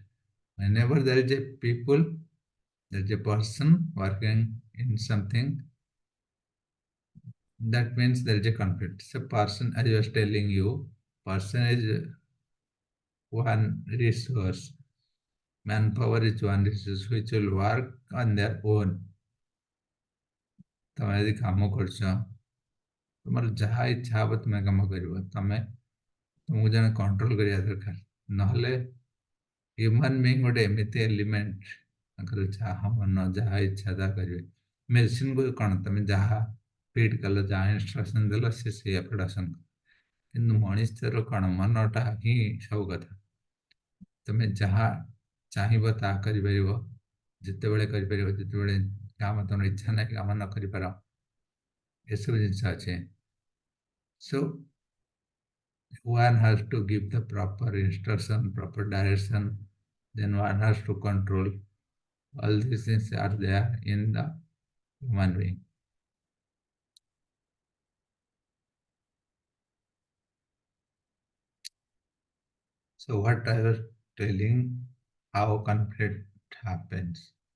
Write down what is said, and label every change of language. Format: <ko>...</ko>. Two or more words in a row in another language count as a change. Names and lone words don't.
<en>Whenever there is a people, there is a person working in something, that means there is a conflict. So person, as I was telling you, person is one resource. Manpower is one resource which will work on their own.</en> <or>ତମେ ଯଦି କାମ କରୁଛ ତୁମର ଯାହା ଇଚ୍ଛା ହବ ତୁମେ କାମ କରିବ ତୁମକୁ ଜଣେ କଣ୍ଟ୍ରୋଲ କରିବା ଦରକାର ନହେଲେ</or> <en>human being</en> <or>ଗୋଟେ ଏମିତି ଏଲିମେଣ୍ଟ ତାଙ୍କର ଯାହା ମନ ଯାହା ଇଚ୍ଛା ତାହା କରିବେ ମେସିନକୁ କ'ଣ ତମେ ଯାହା ଫିଟ୍ କଲ ଯାହା ଇନଷ୍ଟ୍ରକ୍ସନ ଦେଲ ସେ ସେଇଆ ପ୍ରଡକ୍ସନ କିନ୍ତୁ ମଣିଷର କ'ଣ ମନଟା ହିଁ ସବୁ କଥା ତମେ ଯାହା ଚାହିଁବ ତାହା କରିପାରିବ ଯେତେବେଳେ କରିପାରିବ ଯେତେବେଳେ କାମ ତମର ଇଚ୍ଛା ନାହିଁ କାମ ନ କରିପାର ଏସବୁ ଜିନିଷ ଅଛି</or> <en>so one has to give the proper instruction, proper direction, then one has to control. All these things are there in the human being. So what I was telling, how conflict happens.</en>